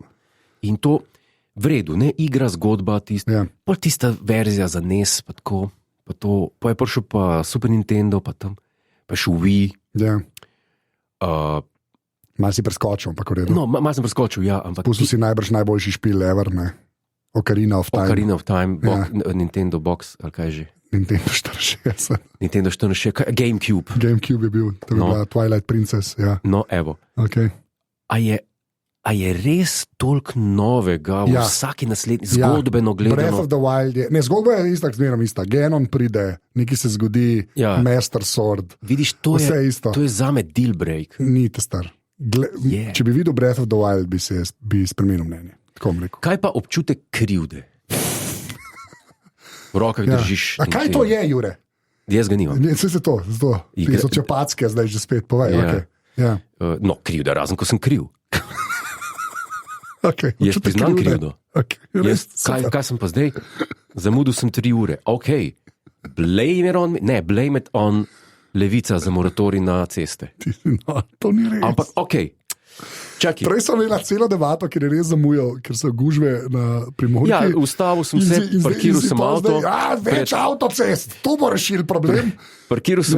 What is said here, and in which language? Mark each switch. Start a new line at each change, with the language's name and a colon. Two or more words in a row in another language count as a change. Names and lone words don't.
Slovenian: In to v redu, ne igra, zgodba, Ja. tista verzija za NES, pa tako, pa to, pa je prišel pa Super Nintendo, pa tam, pa še Wii. Ja. Uh, Mal si preskočil, ampak v redu. no, malo sem preskočil, ja, ampak Pustil si najboljši špil ever, ne? Ocarina of Time. Ocarina of Time, Ja. Nintendo Box, ali kaj že. Nintendo 64. Nintendo 64, GameCube. GameCube je bil, to je bila Twilight Princess. Ja. No, evo. Okay. A je res toliko novega v Ja. vsaki naslednji zgodbeno Breath gledano? of the Wild je, ne, zgodba je ista, zmeraj ista. Genon pride, nekaj se zgodi, Ja. Master Sword, Vidiš, to vse je, je isto. to je zame
English: deal break.
Slovenian: Ni te star. Je. Če bi videl Breath of the Wild, bi spremenil mnenje. Tako bom rekel. Kaj pa občutek krivde? V rokah Ja. držiš. A kaj to je, Jure? Jaz ga nimam. Ne, se to, zato. Ti so čepatske, zdaj že spet povej. Ja. Okay. Ja. No, krivda, razen ko sem kriv. Okay. Jaz priznam krivdo. Okay. Kaj sem pa zdaj? Zamudil sem 3 ure. Ok,
English: blame it on
Slovenian: Levica za moratorij na ceste. No, to ni res. Ampak ok, čakaj. Prej sem imel celo debato, ker je res zamujal, ker so gužve na Primorki. Ja, ustavil sem se, parkiral sem avto. Več avtocest, to bo rešil problem. Parkiral sem